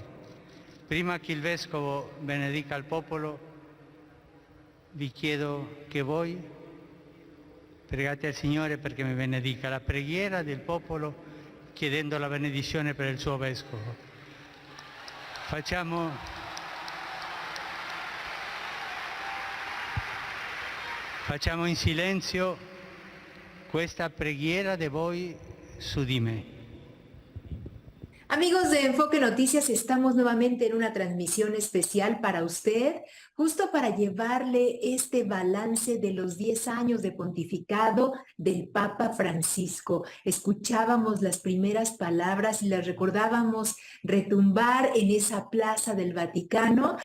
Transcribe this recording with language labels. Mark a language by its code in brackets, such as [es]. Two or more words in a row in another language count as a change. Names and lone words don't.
[it] Prima che il Vescovo benedica il popolo, vi chiedo che voi pregate al Signore perché mi benedica la preghiera del popolo, chiedendo la benedizione per il suo Vescovo. Facciamo in silenzio questa preghiera de voi su di me. [es] Amigos de Enfoque Noticias, estamos nuevamente en una transmisión especial para usted, justo para llevarle este balance de los 10 años de pontificado del Papa Francisco. Escuchábamos las primeras palabras y las recordábamos retumbar en esa plaza del Vaticano.